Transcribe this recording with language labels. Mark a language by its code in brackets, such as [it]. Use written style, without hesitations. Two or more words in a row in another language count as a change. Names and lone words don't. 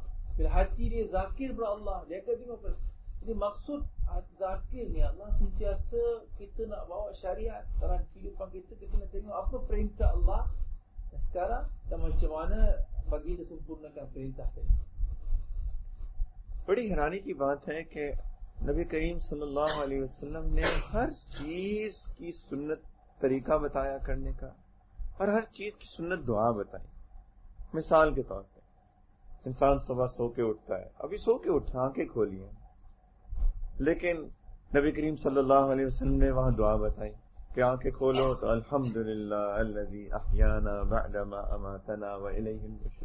[ms] Bila hati dia zakir kepada Allah, dia akan tengok apa. Jadi maksud zakir ni Allah sentiasa kita nak bawa syariat dalam kehidupan kita, kita nak tengok apa perintah Allah sekarang dan macam mana bagi dia sempurnakan perintah tadi. [ur] بڑی حیرانی کی بات ہے کہ نبی کریم صلی اللہ علیہ وسلم نے ہر چیز کی سنت طریقہ بتایا کرنے کا، اور ہر چیز کی سنت دعا بتائی. مثال کے طور پہ انسان صبح سو کے اٹھتا ہے، ابھی سو کے اٹھا، آنکھیں کھولی ہیں، لیکن نبی کریم صلی اللہ علیہ وسلم نے وہاں دعا بتائی کہ آنکھیں کھولو تو [ar] الحمدللہ الذی احیانا بعدما اماتنا والیہ النشور.